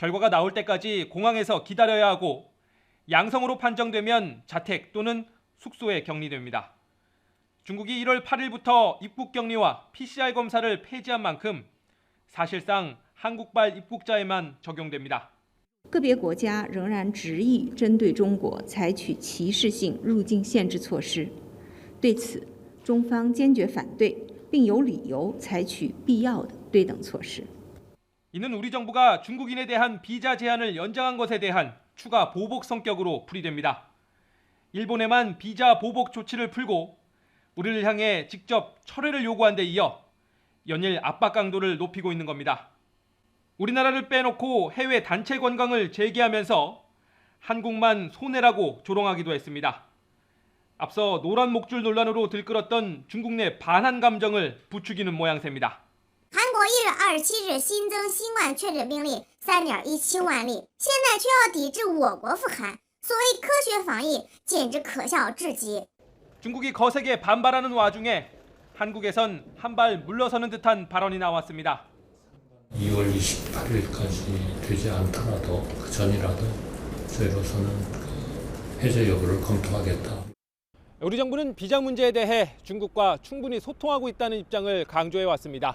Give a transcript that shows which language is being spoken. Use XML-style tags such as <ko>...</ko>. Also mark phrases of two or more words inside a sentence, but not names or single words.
<ko>결과가 나올 때까지 공항에서 기다려야 하고 양성으로 판정되면 자택 또는 숙소에 격리됩니다. 중국이 1월 8일부터 입국 격리와 PCR 검사를 폐지한 만큼 사실상 한국발 입국자에만 적용됩니다.</ko> <zh>个别国家仍然执意针对中国采取歧视性入境限制措施，对此，中方坚决反对，并有理由采取必要的对等措施。</zh> <ko>이는 우리 정부가 중국인에 대한 비자 제한을 연장한 것에 대한 추가 보복 성격으로 풀이됩니다. 일본에만 비자 보복 조치를 풀고 우리를 향해 직접 철회를 요구한 데 이어 연일 압박 강도를 높이고 있는 겁니다. 우리나라를 빼놓고 해외 단체 관광을 재개하면서 한국만 손해라고 조롱하기도 했습니다. 앞서 노란 목줄 논란으로 들끓었던 중국 내 반한 감정을 부추기는 모양새입니다.</ko> <zh>韩国1月27日新增新冠确诊病例 3.17万例，现在却要抵制我国复刊，所谓科学防疫简直可笑至极。</zh> <ko>중국이 거세게 반발하는 와중에 한국에선 한 발 물러서는 듯한 발언이 나왔습니다. 2월 28일까지 되지 않더라도 그 전이라도 저희로서는 해제 여부를 검토하겠다. 우리 정부는 비자 문제에 대해 중국과 충분히 소통하고 있다는 입장을 강조해 왔습니다.</ko>